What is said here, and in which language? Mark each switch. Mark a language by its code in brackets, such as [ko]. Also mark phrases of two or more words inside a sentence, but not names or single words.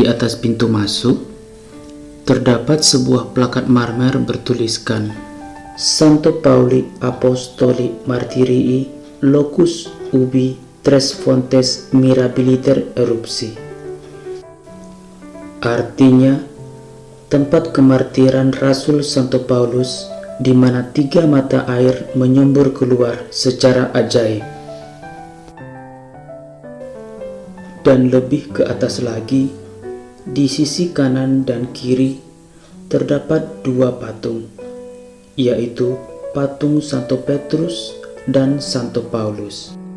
[id] atas pintu masuk, terdapat sebuah plakat marmer bertuliskan [la] Santo Pauli Apostoli Martirii Locus Ubi Tres Fontes Mirabiliter Erupsi. [id] Artinya, tempat kemartiran Rasul Santo Paulus di mana 3 mata air menyembur keluar secara ajaib. Dan lebih ke atas lagi, di sisi kanan dan kiri terdapat 2 patung, yaitu patung Santo Petrus dan Santo Paulus.